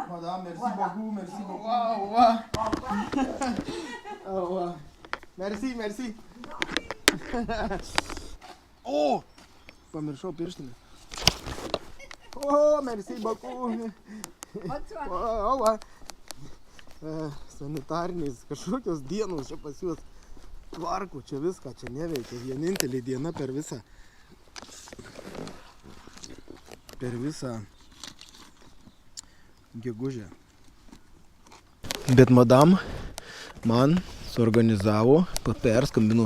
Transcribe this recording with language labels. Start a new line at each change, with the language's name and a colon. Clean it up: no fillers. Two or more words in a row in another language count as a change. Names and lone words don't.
French: Madame, merci Voilà. beaucoup, merci beaucoup. Au revoir. Merci.
Lithuanian: O, pamiršau pirštinę. O,
French: merci beaucoup. Bonsoir.
Lithuanian: Sanitariniais kažkokios dienos čia pas juos tvarko, čia viską, čia neveikia. Vienintelė diena per visą gegužę. Bet madam man suorganizavo, perskambino.